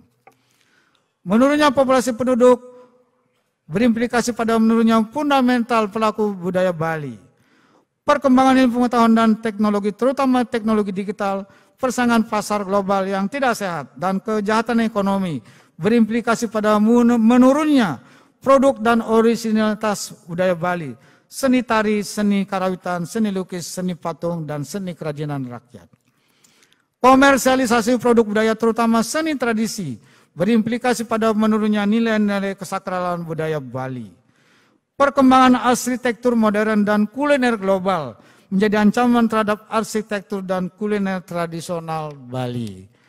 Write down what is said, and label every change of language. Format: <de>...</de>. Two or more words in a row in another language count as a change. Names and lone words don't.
<id>Menurunnya populasi penduduk berimplikasi pada menurunnya fundamental pelaku budaya Bali. Perkembangan ilmu pengetahuan dan teknologi, terutama teknologi digital, persaingan pasar global yang tidak sehat, dan kejahatan ekonomi berimplikasi pada menurunnya produk dan originalitas budaya Bali, seni tari, seni karawitan, seni lukis, seni patung, dan seni kerajinan rakyat. Komersialisasi produk budaya terutama seni tradisi berimplikasi pada menurunnya nilai-nilai kesakralan budaya Bali. Perkembangan arsitektur modern dan kuliner global menjadi ancaman terhadap arsitektur dan kuliner tradisional Bali.</id>